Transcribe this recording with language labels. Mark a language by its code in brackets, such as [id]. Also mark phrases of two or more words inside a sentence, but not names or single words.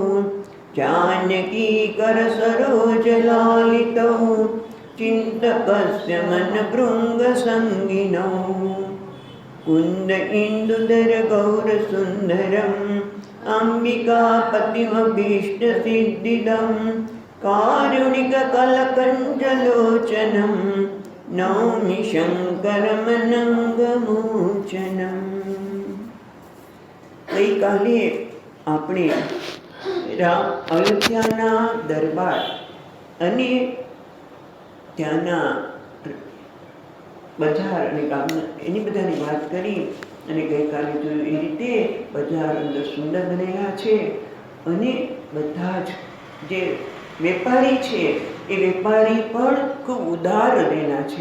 [sa] जानकीकरसरोजलालितौ चिन्तकस्य मनभृङ्गसङ्गिनौ कुन्द इन्दुधरगौरसुन्दरम् अम्बिकापतिमभीष्टसिद्धिदं कारुणिककलकञ्जलोचनं नौमि शङ्करमनङ्गमोचनम्। [gu] ગઈકાલે આપણે અયોધ્યાના દરબાર અને ત્યાંના બજાર અને ગામના એની બધાની વાત કરી અને ગઈકાલે જોયું એ રીતે બજાર અંદર સુંદર બનેલા છે અને બધા જ જે વેપારી છે એ વેપારી પણ ખૂબ ઉદાર રહેલા છે.